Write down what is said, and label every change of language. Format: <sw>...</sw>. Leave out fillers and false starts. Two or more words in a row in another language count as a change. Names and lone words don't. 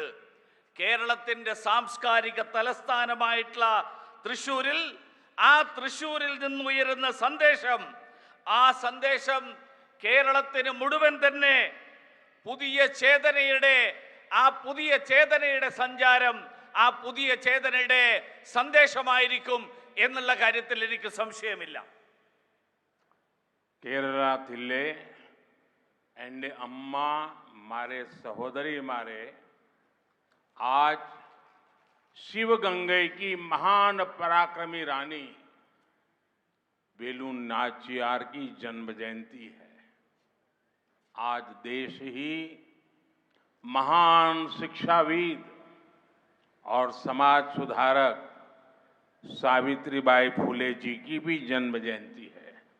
<ml>കേരളത്തിന്റെ സാംസ്കാരിക തലസ്ഥാനമായിട്ടുള്ള തൃശ്ശൂരിൽ, ആ തൃശ്ശൂരിൽ നിന്നുയരുന്ന സന്ദേശം, ആ സന്ദേശം കേരളത്തിന് മുഴുവൻ തന്നെ പുതിയ ചേതനയുടെ സഞ്ചാരം, ആ പുതിയ ചേതനയുടെ സന്ദേശമായിരിക്കും എന്നുള്ള കാര്യത്തിൽ എനിക്ക് സംശയമില്ല. കേരളത്തിലെ എൻ്റെ അമ്മമാരെ, സഹോദരിമാരെ,</ml> <hi>आज शिवगंगे की महान पराक्रमी रानी बेलू नाचियार की जन्म जयंती है। आज देश ही महान शिक्षाविद और समाज सुधारक सावित्रीबाई फुले जी की भी जन्म जयंती है।</hi>